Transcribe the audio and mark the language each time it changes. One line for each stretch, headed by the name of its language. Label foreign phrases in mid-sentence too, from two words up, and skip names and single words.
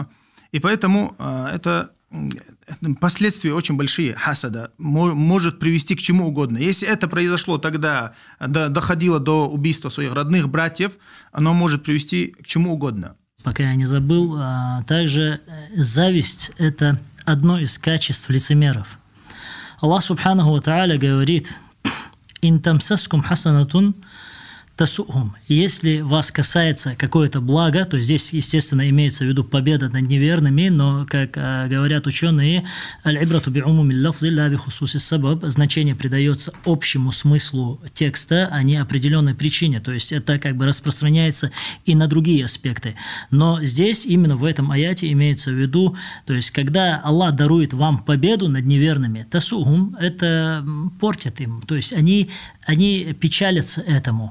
Russian: И поэтому это последствия очень большие хасада, может привести к чему угодно. Если это произошло тогда, доходило до убийства своих родных братьев, оно может привести к чему угодно. Пока я не забыл, также зависть – это одно из качеств лицемеров.
Arabic: الله سبحانه وتعالى говорит: «إن تمسسكم حسنة تسؤهم».
Russian: Если вас касается какое-то благо, то здесь, естественно, имеется в виду победа над неверными, но, как говорят ученые,
Arabic: العبرة بعموم اللفظ لا بخصوص السبب,
Russian: значение придается общему смыслу текста, а не определенной причине, то есть это как бы распространяется и на другие аспекты. Но здесь, именно в этом аяте имеется в виду, то есть когда Аллах дарует вам победу над неверными, тасухум, это портит им, то есть они печалятся этому.